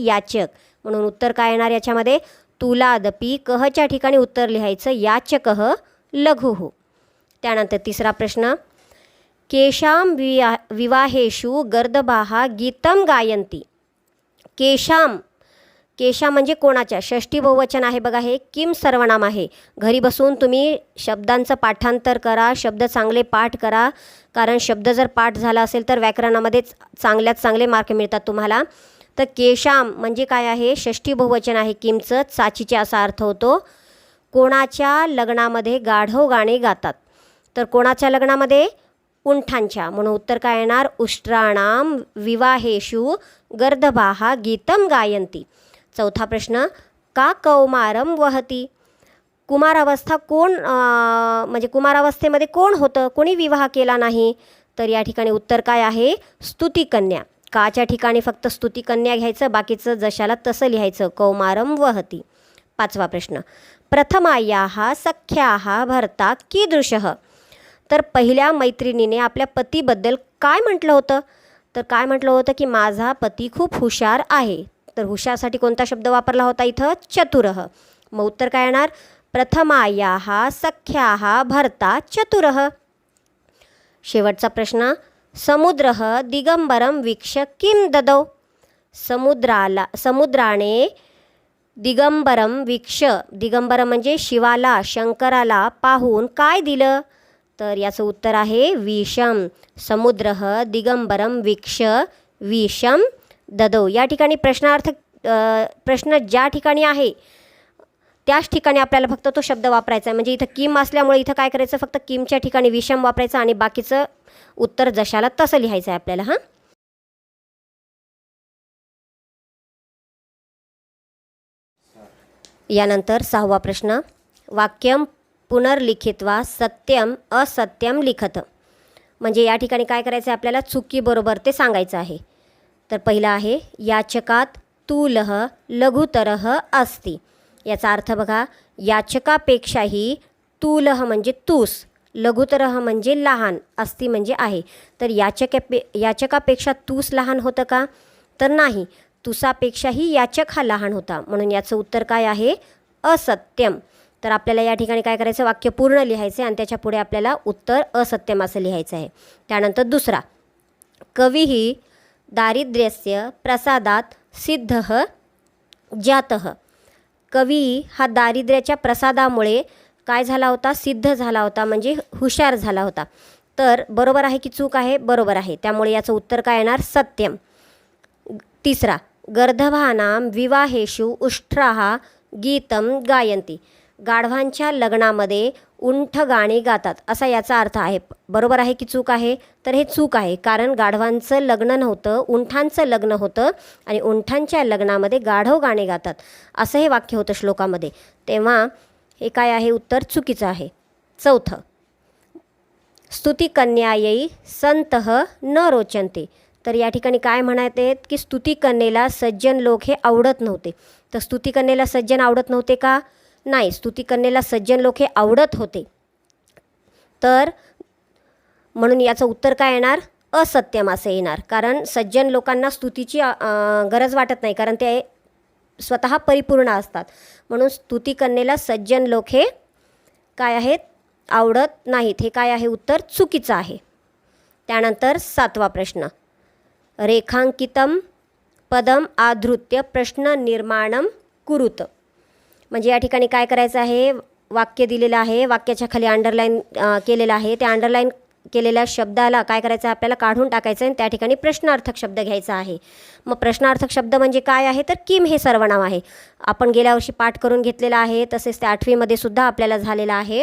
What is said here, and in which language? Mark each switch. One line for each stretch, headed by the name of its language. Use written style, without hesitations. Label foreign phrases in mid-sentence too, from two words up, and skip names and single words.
Marathi: याचक. म्हणून उत्तर काय येणार याच्यामध्ये? तुलादपि कहच्या ठिकाणी उत्तर लिहायचं
Sanskrit: याचकः लघुः.
Marathi: त्यानंतर तिसरा प्रश्न,
Sanskrit: केशाम विवाहेषु गर्दभाः गीतम गायन्ति.
Marathi: केशाम, केशा म्हणजे कोणाच्या? षष्ठी बहुवचन आहे बघा. हे किम सर्वनाम आहे. घरी बसून तुम्ही शब्दांचं पाठांतर करा, शब्द चांगले पाठ करा. कारण शब्द जर पाठ झाला असेल तर व्याकरणामध्ये चांगल्यात चांगले मार्क मिळतात तुम्हाला. तर केशाम म्हणजे काय आहे? षष्ठी बहुवचन आहे किमचं, चाचीचे असा अर्थ होतो. कोणाच्या लग्नामध्ये गाढव गाणे गातात? तर कोणाच्या लग्नामध्ये? उंठांच्या. म्हणून उत्तर काय येणार?
Sanskrit: उष्ट्राणाम विवाहेषु गर्दभाः गीतम गायन्ति.
Marathi: चौथा प्रश्न,
Sanskrit: का कौमारम वहती.
Marathi: कुमारावस्था कोण म्हणजे कुमारावस्थेमध्ये कोण होतं? कोणी विवाह केला नाही? तर या ठिकाणी उत्तर काय आहे? स्तुतिकन्या. काच्या ठिकाणी फक्त स्तुतिकन्या घ्यायचं, बाकीचं जशाला तसं लिहायचं.
Sanskrit: कौमारम वहती.
Marathi: पाचवा प्रश्न,
Sanskrit: प्रथमायाः सख्याः भर्ता कीदृशः.
Marathi: तर पहिल्या मैत्रिणीने आपल्या पतीबद्दल काय म्हटलं होतं? तर काय म्हटलं होतं की माझा पती खूप हुशार आहे. तर हुशारसाठी कोणता शब्द वापरला होता इथं? चतुरः. मग उत्तर काय येणार?
Sanskrit: प्रथमायाः सख्याः भर्ता चतुरः.
Marathi: शेवटचा प्रश्न,
Sanskrit: समुद्रः दिगंबरम वीक्ष्य किम ददौ.
Marathi: समुद्राने
Sanskrit: दिगंबरम वीक्ष्य,
Marathi: दिगंबरम म्हणजे शिवाला, शंकराला पाहून काय दिलं? तर याचं उत्तर आहे विषम.
Sanskrit: समुद्रः दिगंबरम वीक्ष्य विषम ददौ.
Marathi: या ठिकाणी प्रश्नार्थ प्रश्न ज्या ठिकाणी आहे त्याच ठिकाणी आपल्याला फक्त तो शब्द वापरायचा आहे. म्हणजे इथं किम असल्यामुळे इथं काय करायचं? फक्त किमच्या ठिकाणी विषम वापरायचं आणि बाकीचं उत्तर जशाला तसं लिहायचं आहे आपल्याला. हां, यानंतर 6वा प्रश्न,
Sanskrit: वाक्यम पुनर्लिखित्वा सत्यम असत्यम लिखत.
Marathi: म्हणजे या ठिकाणी काय करायचं आहे आपल्याला? चुकीबरोबर ते सांगायचं आहे. तर पहिला आहे,
Sanskrit: याचकात तूलः लघुतरः अस्ति.
Marathi: याचा अर्थ बघा, याचकापेक्षाही तूलः म्हणजे तूस, लघुतरः म्हणजे लहान, अस्ति म्हणजे आहे. तर याचकापेक्षा तूस लहान होतं का? तर नाही, तुसापेक्षाही याचक हा लहान होता. म्हणून याचं उत्तर काय आहे? असत्यम. तर आपल्याला या ठिकाणी काय करायचं? वाक्य पूर्ण लिहायचं आणि त्याच्या पुढे आपल्याला उत्तर असत्यम असं लिहायचं आहे. त्यानंतर दुसरा,
Sanskrit: कविही दारिद्र्यस्य प्रसादात सिद्धः जातः.
Marathi: कवी हा दारिद्र्याच्या प्रसादामुळे काय झाला होता, सिद्ध झाला होता, म्हणजे हुशार झाला होता. तर बरोबर आहे की चूक आहे? बरोबर आहे. त्यामुळे याचं उत्तर काय येणार? सत्यम. तिसरा,
Sanskrit: गर्दभानां विवाहेषु उष्ट्राः गीतम गायन्ति.
Marathi: गाढवांच्या लग्नामध्ये उंठ गाणी गातात, असा याचा अर्थ आहे. बरोबर आहे की चूक आहे? तर हे चूक आहे, कारण गाढवांचं लग्न नव्हतं, उंठांचं लग्न होतं आणि उंठांच्या लग्नामध्ये गाढव गाणे गातात असं हे वाक्य होतं श्लोकामध्ये. तेव्हा हे काय आहे? उत्तर चुकीचं आहे. चौथं,
Sanskrit: स्तुतिकन्यायै संतः न रोचन्ते.
Marathi: तर या ठिकाणी काय म्हणत आहेत की स्तुतिकन्येला सज्जन लोक हे आवडत नव्हते. तर स्तुतिकन्येला सज्जन आवडत नव्हते का? नाही, स्तुतिकन्येला सज्जन लोक हे आवडत होते. तर म्हणून याचं उत्तर काय येणार? असत्यम असं येणार, कारण सज्जन लोकांना स्तुतीची गरज वाटत नाही, कारण ते स्वतः परिपूर्ण असतात. म्हणून स्तुतिकन्येला सज्जन लोक हे काय आहेत? आवडत नाहीत. हे काय आहे? उत्तर चुकीचं आहे. त्यानंतर 7वा प्रश्न,
Sanskrit: रेखांकितम पदम आधृत्य प्रश्न निर्माणम कुरुत.
Marathi: म्हणजे या ठिकाणी काय करायचं आहे? वाक्य दिलेलं आहे, वाक्याच्या खाली अंडरलाईन केलेलं आहे. त्या अंडरलाईन केलेल्या शब्दाला काय करायचं आहे? आपल्याला काढून टाकायचं आहे आणि त्या ठिकाणी प्रश्नार्थक शब्द घ्यायचा आहे. मग प्रश्नार्थक शब्द म्हणजे काय आहे? तर किम हे सर्वनाम आहे. आपण गेल्या वर्षी पाठ करून घेतलेलं आहे, तसेच ते 8वीमध्ये सुद्धा आपल्याला झालेलं आहे.